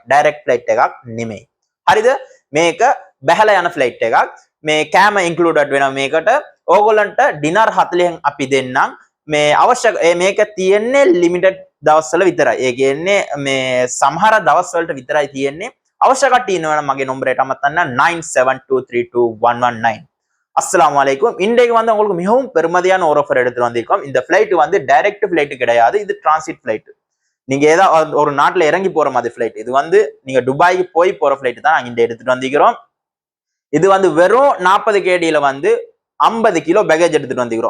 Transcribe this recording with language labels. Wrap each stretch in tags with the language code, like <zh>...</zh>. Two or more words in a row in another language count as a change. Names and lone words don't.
<en>direct flight</en> <si>එකක් නෙමෙයි. හරිද? මේක බැහැලා යන ෆ්ලයිට් එකක්. මේ කෑම ඉන්ක්ලූඩඩ් වෙනවා මේකට. ඕගොල්ලන්ට ඩිනර් 40න් අපි දෙන්නම්. මේ අවශ්‍ය මේක තියෙන්නේ ලිමිටඩ් දවස්වල විතරයි. ඒ කියන්නේ මේ සමහර දවස්වලට විතරයි තියෙන්නේ. අවශ්‍ය කට්ටිය ඉන්නවනම් මගේ නම්බරයට අමතන්න 97232119.</si> <ar>السلام عليكم.</ar> <ta>இன்றைக்கு வந்து உங்களுக்கு மிகவும் பெருமதியான ஒரு ஆஃபர் எடுத்து வந்திருக்கோம். இந்த ஃபிளைட் வந்து</ta> <en>direct flight</en> <ta>கிடையாது, இது</ta> <en>transit flight.</en> <ta>நீங்க ஏதாவது ஒரு நாட்டுல இறங்கி போற மாதிரி ஃபிளைட். இது வந்து நீங்க துபாய்க்கு போய் போற ஃபிளைட் தான் நாங்க இந்த எடுத்துட்டு வந்திருக்கிறோம். இது வந்து வெறும் 40 கேடியில வந்து 50</ta> <en>kilo baggage</en> <ta>எடுத்துட்டு வந்திருக்கிறோம்.</ta>